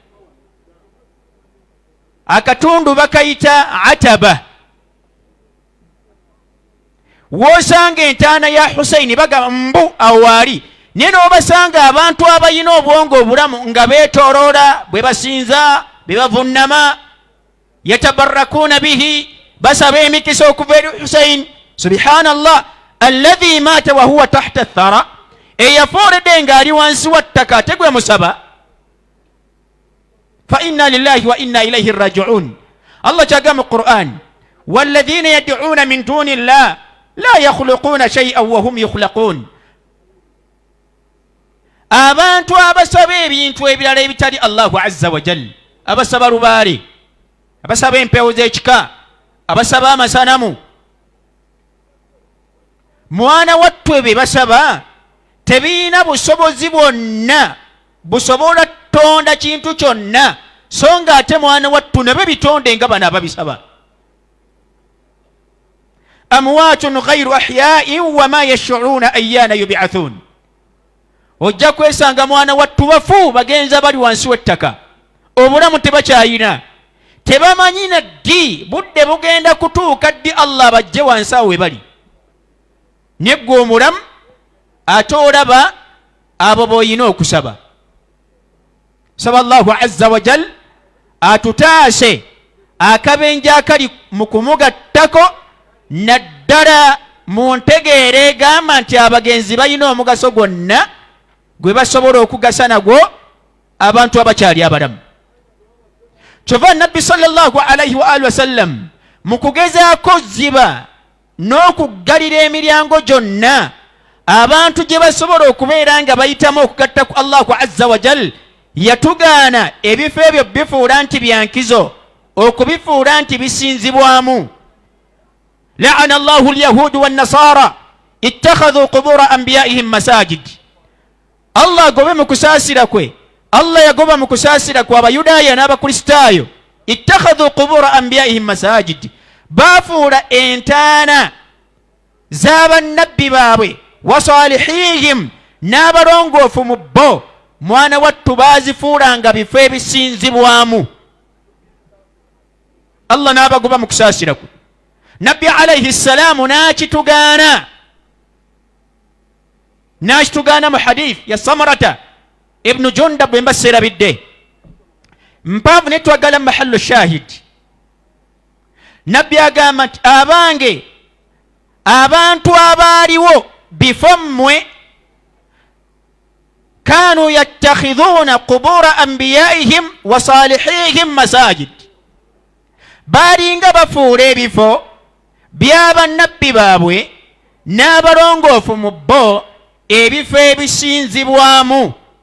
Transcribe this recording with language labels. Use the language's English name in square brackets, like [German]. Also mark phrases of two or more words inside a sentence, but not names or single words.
[Ganda] akatundu bakayita Ataba, wosanga entaana ya Husaini baga mbu awali, naye n'obasanga abantu abayina obwongo obulamu nga beetoloola bwe basinza bwe bavunnama, [Arabic] يتبركون به, [Ganda] basaba emikisa okuva eri Husaini. [Arabic] سبحان الله، الذي مات وهو تحت الثرى, [Ganda] eyafooledde ng'ali wansi wa ttaka ate gwe musaba. [Arabic] فإنا لله وإنا إليه راجعون. [Ganda] Allah kyagamba mu Qur'an, [Arabic] والذين يدعون من دون الله لا يخلقون شيئا وهم يخلقون. [Ganda] Abantu abasaba ebintu ebirala ebitali [Arabic] الله عز وجل, [Ganda] abasaba lubaale, abasaba empewo z'ekika, abasaba amasanamu, mwana wattu be basaba tebiina busobozi bwonna busobola tonda kintu kyonna, so nga ate mwana wattu ne bebitonde nga bano ababisaba. [Arabic] أموات غير أحياء وما يشعرون أيان يبعثون. [Ganda] Ojja kwesanga mwana wattu bafu bagenza bali wansi w'ettaka, obulamu tebakyayina, tebamanyi na ddi budde bugenda kutuuka ddi Allah bajje wansi awo we bali. Ne ggwe omulamu ate olaba abo b'oyina okusaba. Saba [Arabic] الله عز وجل [Ganda] atutaase akabenje akali mu kumugattako, naddala mu ntegeera egamba nti abagenzi balina omugaso gwonna gwe basobola okugasa nagwo abantu abakyali abalamu. Kyova Nabbi [Arabic] صلى الله عليه وعلى آله وسلم [Ganda] mu kugezaako ziba n'okuggalira emiryango gyonna abantu gye basobola okubeera nga bayitamu okugatta ku [Arabic] الله عز وجل, [Ganda] yatugaana ebifo ebyo bifuula nti byankizo, okubifuula nti bisinzibwamu. [Arabic] لعن الله اليهود والنصارى اتخذوا قبور أنبيائهم مساجد. [Ganda] Allah agobe mu kusaasira kwe, Allah yagoba mu kusaasira kwa Abayudaaya n'Abakristaayo, [Arabic] اتخذوا قبور أنبيائهم مساجد, [Ganda] baafuula entaana z'abannabbi baabwe [Arabic] وصالحيهم [Ganda] n'abalongoofu mu bo, mwana wattu baazifuulanga bifo ebisinzibwamu. Allah n'abagoba mu kusaasira kwe. Nabbi [Arabic] عليه السلام [Ganda] n'akitugaana mu hadith ya Samarata ibnu Jundab bwe mba serabidde mpanvu ne twagala mu mahallu shahid. Nabbi agamba nti abange abantu abaaliwo bifo mmwe [Arabic] كانوا يتخذون قبور أنبيائهم وصالحيهم مساجد, [Ganda] baalinga bafuula ebifo by'abannabbi baabwe n'abalongoofu mu bo ebifo ebisinzibwamu.